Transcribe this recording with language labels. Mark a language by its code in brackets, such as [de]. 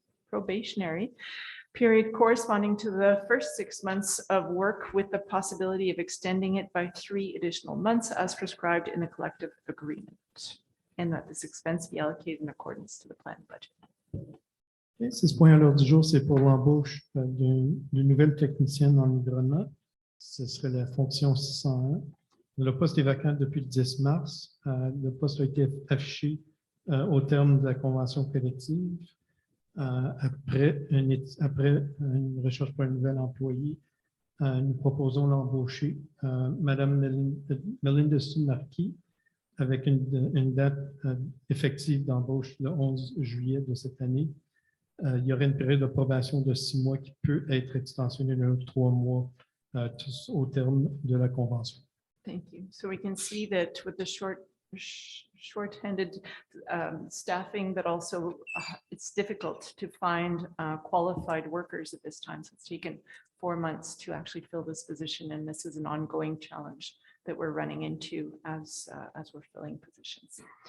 [en] probationary period corresponding to the first 6 months of work, with the possibility of extending it by 3 additional months as prescribed in the collective agreement, and that this expense be allocated in accordance to the planned budget. [fr] Okay, c'est ce point à l'ordre du jour, c'est pour l'embauche d'une nouvelle technicienne en environnement. Ce serait la fonction 601. Le poste est vacant depuis le 10 mars. Le poste a été affiché au terme de la convention collective. Après une recherche pour un nouvel employé, nous proposons l'embaucher Madame Melinda Marquis avec une date effective d'embauche le 11 juillet de cette année. Il y aurait une période de probation de 6 mois qui peut être extensionnée de 3 mois au terme de la convention. [en] Thank you. So we can see that with the short-handed staffing, that also it's difficult to find qualified workers at this time. So it's taken 4 months to actually fill this position, and this is an ongoing challenge that we're running into as we're filling positions.